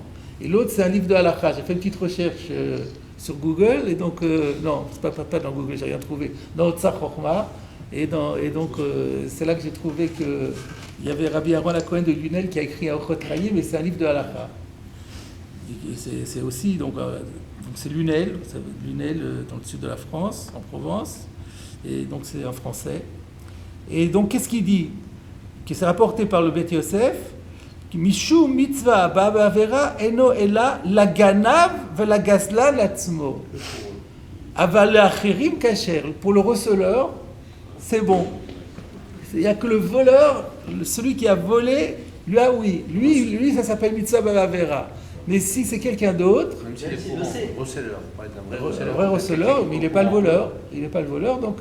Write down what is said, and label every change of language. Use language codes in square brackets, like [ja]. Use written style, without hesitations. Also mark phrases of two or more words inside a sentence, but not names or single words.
[fr] Et l'autre, c'est un livre de Halakha. J'ai fait une petite recherche sur Google, et donc, non, c'est pas dans Google, j'ai rien trouvé, dans Otsar Chochma, et donc c'est là que j'ai trouvé qu'il y avait Rabbi Aaron HaKohen de Lunel qui a écrit un Orchot Chaim, et c'est un livre de Halakha. C'est aussi, donc c'est Lunel, dans le sud de la France, en Provence, et donc c'est en français. Et donc qu'est-ce qu'il dit? Que c'est rapporté par le Bet Yosef, [he] משום מצוה בעבירה אינו אלא לגנב ולגזלן לעצמו. אבל אחרים כשר. [fr] Pour le receleur, c'est bon. Il n'y a que le voleur, celui qui a volé, lui ça s'appelle [he] מצוה בעבירה. [fr] Mais si c'est quelqu'un d'autre, même s'il est pour receleur, un vrai receleur, mais il n'est pas le voleur. Il n'est pas le voleur, donc.